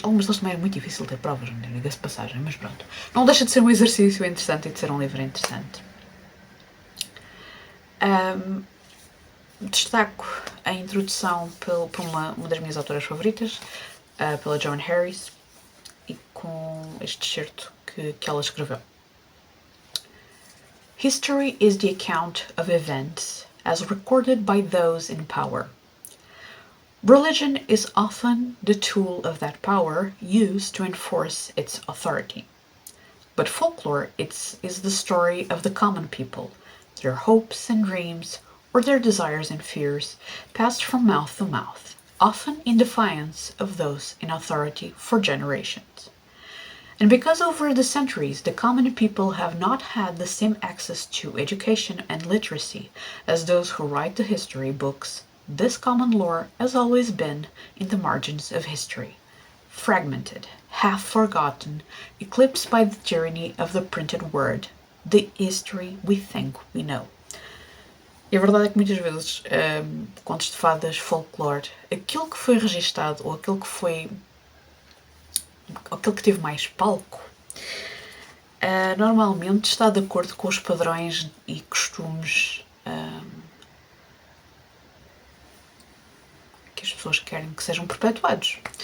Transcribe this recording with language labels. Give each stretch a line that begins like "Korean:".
Portuguese: Algumas delas também é muito difícil ter provas, diga-se passagem, mas pronto. Não deixa de ser um exercício interessante e de ser um livro interessante. Destaco a introdução por uma das minhas autoras favoritas, pela Joan Harris, e com este excerto que ela escreveu.
English: History is the account of events as recorded by those in power. Religion is often the tool of that power used to enforce its authority. But folklore is the story of the common people, their hopes and dreams, or their desires and fears, passed from mouth to mouth, often in defiance of those in authority for generations. And because over the centuries the common people have not had the same access to education and literacy as those who write the history books, this common lore has always been in the margins of history, fragmented, half forgotten, eclipsed by the tyranny of the printed word, the history we think we know.
Portuguese: E a verdade é que muitas vezes, contos de fadas, folclore, aquilo que foi registado, ou aquilo que teve mais palco, normalmente está de acordo com os padrões e costumes que as pessoas querem que sejam perpetuados.